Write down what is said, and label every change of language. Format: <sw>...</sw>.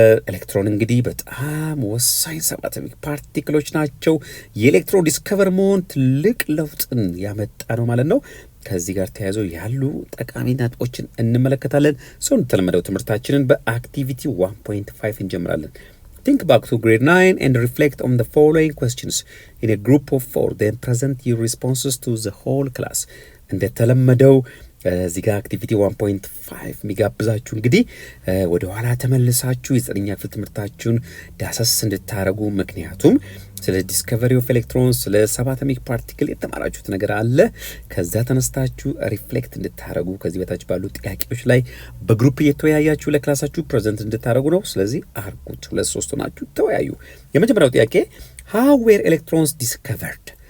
<am>ኤሌክትሮን እንግዲህ በጣም ወሳኝ ሰባቶሚክ ፓርቲክሎች ናቸው። የኤሌክትሮን ዲስከቨር መሆን ትልቅ ለውጥን ያመጣ ነው ማለት ነው። ከዚህ ጋር ተያይዞ ያሉ ጠቃሚ ነጥቦችን እንመለከታለን። እንደተለመደው ትምህርታችንን በአክቲቪቲ 1.5 እንጀምራለን።</am> <en>Think back to grade 9 and reflect on the following questions in a group of 4. Then present your responses to the whole class.</en> <am>እንደተለመደው እዚህ ጋር አክቲቪቲ 1.5 የሚጋብዛችሁ እንግዲህ ወደ ኋላ ተመልሳችሁ የዘጠነኛ ክፍል ትምህርታችሁን ዳሰስ እንድታረጉ፣ ምክንያቱም ስለ ዲስከቨሪ ኦፍ ኤሌክትሮንስ ስለ ሰባቶሚክ ፓርቲክል የተማራችሁት ነገር አለ። ከዛ ተነስታችሁ ሪፍሌክት እንድታረጉ ከዚህ በታች ባሉ ጥያቄዎች ላይ በግሩፕ እየተወያያችሁ ለክላሳችሁ ፕሬዘንት እንድታረጉ ነው። ስለዚህ አርጉት፣ 2-3 ሆናችሁ ተወያዩ። የመጀመሪያው ጥያቄ</am> <en>how were electrons discovered?</en>